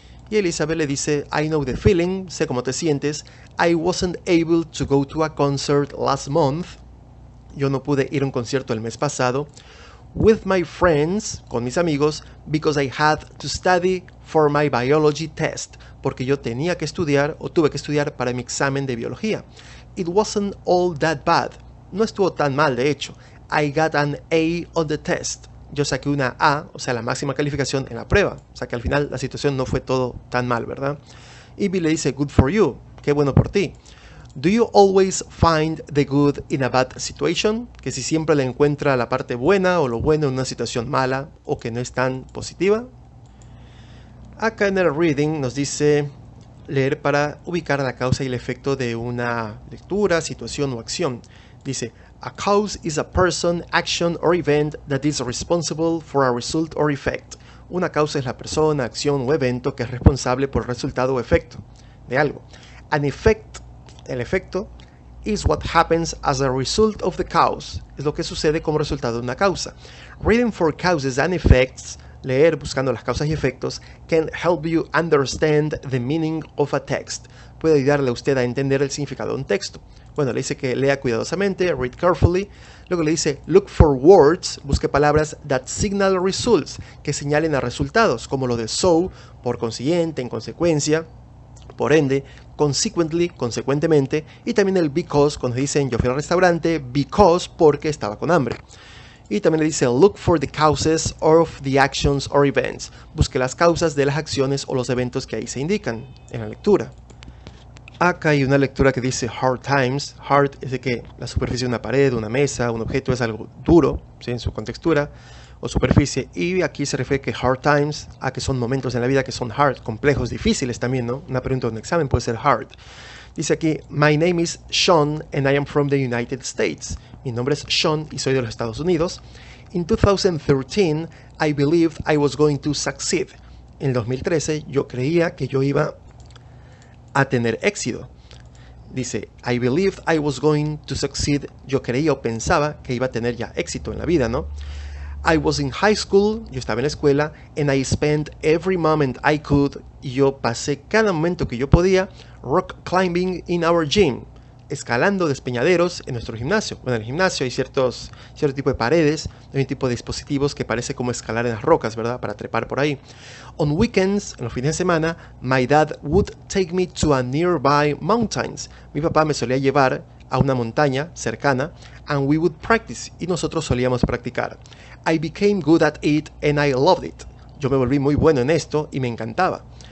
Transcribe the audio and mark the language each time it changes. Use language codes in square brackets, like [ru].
[es] Y Elizabeth le dice, [en] I know the feeling, [es] sé cómo te sientes, [en] I wasn't able to go to a concert last month, [es] yo no pude ir a un concierto el mes pasado, [en] with my friends, [es] con mis amigos, [en] because I had to study for my biology test, [es] porque yo tenía que estudiar o tuve que estudiar para mi examen de biología. [en] It wasn't all that bad, [es] no estuvo tan mal de hecho, [en] I got an A on the test. [es] Yo saqué una A, o sea, la máxima calificación en la prueba. O sea, que al final la situación no fue todo tan mal, ¿verdad? Y Bill le dice, [en] good for you, [es] qué bueno por ti. [en] Do you always find the good in a bad situation? [es] Que si siempre le encuentra la parte buena o lo bueno en una situación mala o que no es tan positiva. Acá en el reading nos dice leer para ubicar la causa y el efecto de una lectura, situación o acción. Dice, [en] a cause is a person, action or event that is responsible for a result or effect. [es] Una causa es la persona, acción o evento que es responsable por resultado o efecto de algo. [en] An effect, [es] el efecto, [en] is what happens as a result of the cause. [es] Es lo que sucede como resultado de una causa. [en] Reading for causes and effects, [es] leer buscando las causas y efectos, [en] can help you understand the meaning of a text. [es] Puede ayudarle a usted a entender el significado de un texto. Bueno, le dice que lea cuidadosamente, [en] read carefully. [es] Luego le dice, [en] look for words, [es] busque palabras [en] that signal results, [es] que señalen a resultados, como lo de so, por consiguiente, en consecuencia, por ende, consequently, consecuentemente, y también el because, cuando dicen yo fui al restaurante, because, porque estaba con hambre. Y también le dice, [en] look for the causes of the actions or events, [es] busque las causas de las acciones o los eventos que ahí se indican en la lectura. Acá hay una lectura que dice hard times. Hard es de que la superficie de una pared, una mesa, un objeto es algo duro, ¿sí? En su contextura o superficie. Y aquí se refiere que hard times a que son momentos en la vida que son hard, complejos, difíciles también, ¿no? Una pregunta de un examen puede ser hard. Dice aquí, [en] my name is Sean and I am from the United States. [es] Mi nombre es Sean y soy de los Estados Unidos. [en] In 2013, I believed I was going to succeed. [es] En el 2013 yo creía que yo iba a tener éxito. Dice, [en] I believed I was going to succeed. [es] Yo creía o pensaba que iba a tener ya éxito en la vida, ¿no? [en] I was in high school, [es] yo estaba en la escuela, [en] and I spent every moment I could, [es] y yo pasé cada momento que yo podía, [en] rock climbing in our gym, [es] escalando despeñaderos en nuestro gimnasio. Bueno, en el gimnasio hay cierto tipo de paredes, hay un tipo de dispositivos que parece como escalar en las rocas, ¿verdad? Para trepar por ahí. [en] On weekends, [es] en los fines de semana, [en] my dad would take me to a nearby mountains. [es] Mi papá me solía llevar a una montaña cercana, [en] and we would practice, [es] y nosotros solíamos practicar. [en] I became good at it and I loved it. [es] Yo me volví muy bueno en esto y me encantaba.